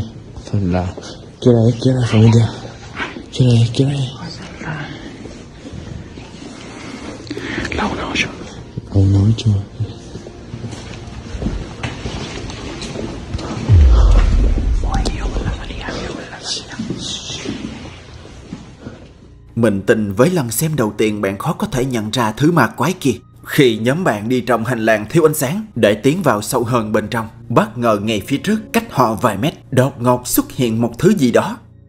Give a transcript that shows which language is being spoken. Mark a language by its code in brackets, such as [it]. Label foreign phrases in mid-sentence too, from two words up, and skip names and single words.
[es] Son las... ¿Qué hora es, familia? ¿Qué hora es? La 1:08. La 1:08. [vi] Mình tin với lần xem đầu tiên bạn khó có thể nhận ra thứ ma quái kia. Khi nhóm bạn đi trong hành lang thiếu ánh sáng để tiến vào sâu hơn bên trong, bất ngờ ngay phía trước cách họ vài mét đột ngột xuất hiện một thứ gì đó.